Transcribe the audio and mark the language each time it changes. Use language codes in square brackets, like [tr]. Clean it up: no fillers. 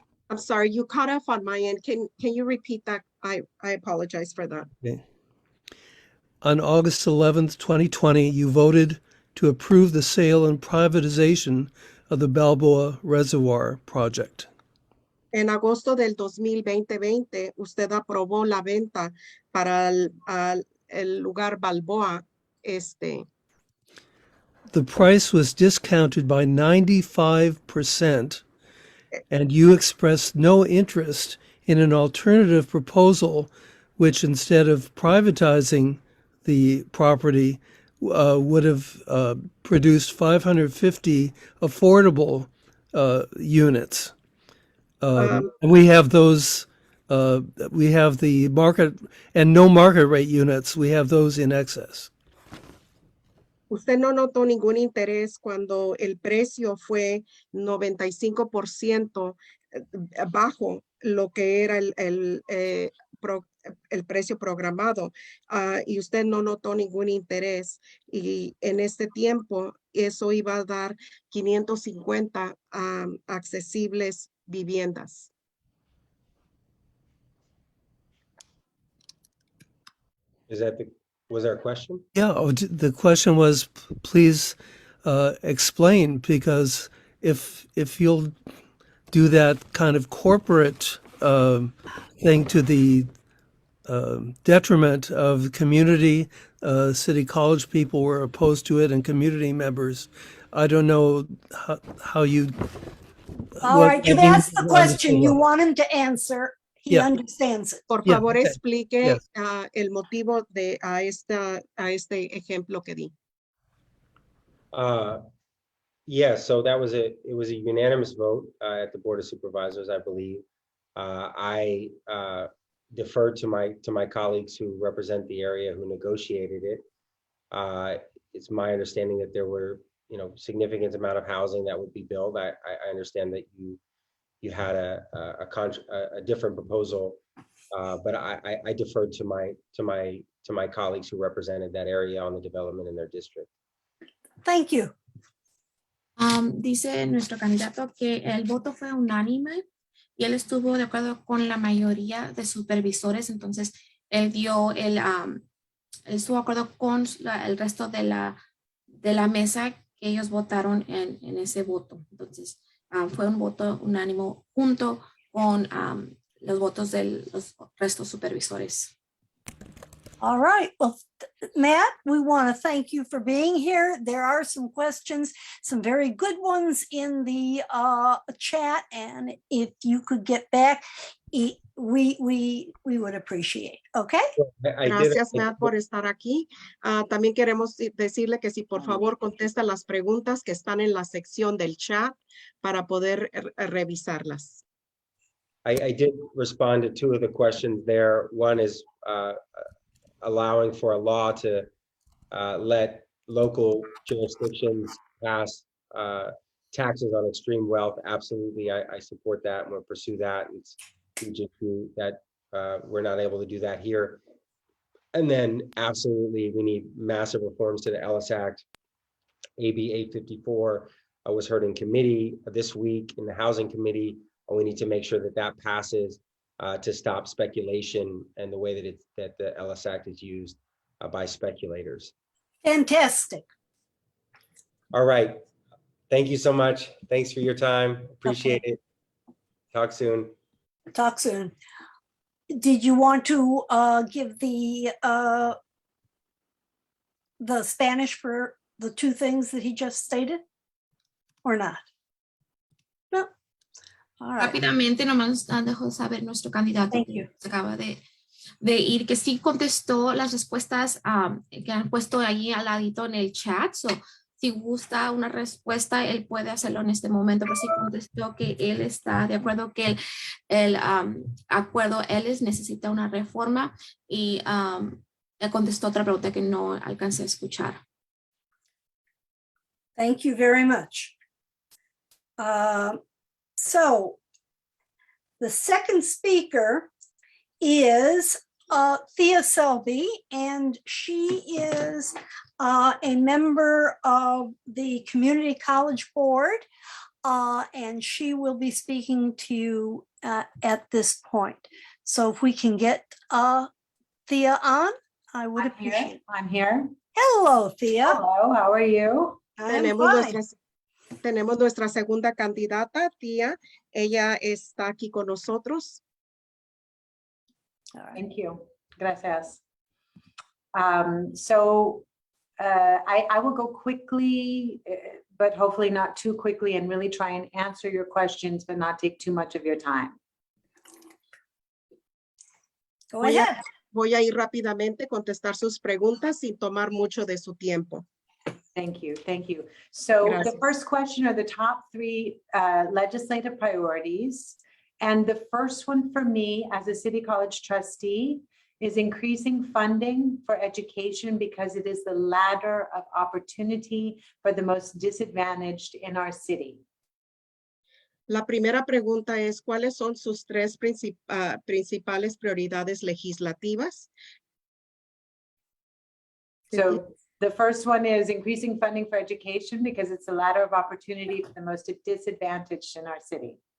[en] I'm sorry, you cut off on my end. Can you repeat that? I apologize for that. Okay. On August 11th, 2020, you voted to approve the sale and privatization of the Balboa Reservoir project. [es] En agosto del 2020, usted aprobó la venta para el lugar Balboa Este. [en] The price was discounted by 95%, and you expressed no interest in an alternative proposal, which instead of privatizing the property would have produced 550 affordable units. And we have those, we have the market and no market rate units. We have those in excess. [es] Usted no notó ningún interés cuando el precio fue 95% bajo lo que era el precio programado, y usted no notó ningún interés, y en este tiempo eso iba a dar 550 accesibles viviendas. [en] Was there a question? Yeah, the question was, please explain, because if you'll do that kind of corporate thing to the detriment of the community, City College people were opposed to it, and community members, I don't know how you... All right, you've asked the question. You want him to answer. He understands it. [es] Por favor, [en] okay. [es] explique [en] Yes. [es] el motivo de a este ejemplo que di. [en] Yeah, so it was a unanimous vote at the Board of Supervisors, I believe. I deferred to my colleagues who represent the area who negotiated it. It's my understanding that there were, significant amount of housing that would be built. I understand that you had a different proposal, but I deferred to my colleagues who represented that area on the development in their district. Thank you. [es] Dice nuestro candidato que el voto fue unánime y él estuvo de acuerdo con la mayoría de supervisores, entonces él él estuvo de acuerdo con el resto de la mesa que ellos votaron en ese voto. Entonces fue un voto unánime junto con los votos de los restos supervisores. [en] All right. Well, Matt, we want to thank you for being here. There are some questions, some very good ones in the chat. And if you could get back, we would appreciate. Okay. [es] Gracias, Matt, por estar aquí. También queremos decirle que si por favor contesta las preguntas que están en la sección del chat para poder revisarlas. [en] I did respond to two of the questions there. One is allowing for a law to let local jurisdictions pass taxes on extreme wealth. Absolutely, I support that. I'm going to pursue that. It's just that we're not able to do that here. And then absolutely, we need massive reforms to the Ellis Act. AB 854 was heard in committee this week in the Housing Committee. We need to make sure that that passes to stop speculation and the way that the Ellis Act is used by speculators. Fantastic. All right. Thank you so much. Thanks for your time. Appreciate it. Talk soon. Talk soon. Did you want to give the Spanish for the two things that he just stated or not? No. All right. [es] Rápidamente nomás dejó saber nuestro candidato [en] Thank [es] que [en] you. [es] se acaba de ir, que sí contestó las respuestas que han puesto ahí al ladito en el chat. So, si gusta una respuesta, él puede hacerlo en este momento, pero sí contestó que él está de acuerdo que el acuerdo él necesita una reforma y él contestó otra pregunta que no alcancé a escuchar. [en] Thank you very much. So the second speaker is Thea Selby, and she is a member of the Community College Board, and she will be speaking to you at this point. So if we can get Thea on, I would appreciate it. I'm here. Hello, Thea. Hello, how are you? I'm fine. [es] Tenemos nuestra segunda candidata, Tía. Ella está aquí con nosotros. [en] All right. Thank you. [es] Gracias. [en] So I will go quickly, but hopefully not too quickly, and really try and answer your questions, but not take too much of your time. Go ahead. [es] Voy a ir rápidamente, contestar sus preguntas sin tomar mucho de su tiempo. [en] Thank you. Thank you. So [es] Gracias. [en] the first question are the top three legislative priorities. And the first one for me as a City College trustee is increasing funding for education because it is the ladder of opportunity for the most disadvantaged in our city. [es] La primera pregunta es, ¿cuáles son sus tres principales prioridades legislativas? [en] So the first one is increasing funding for education because it's a ladder of opportunity for the most disadvantaged in our city.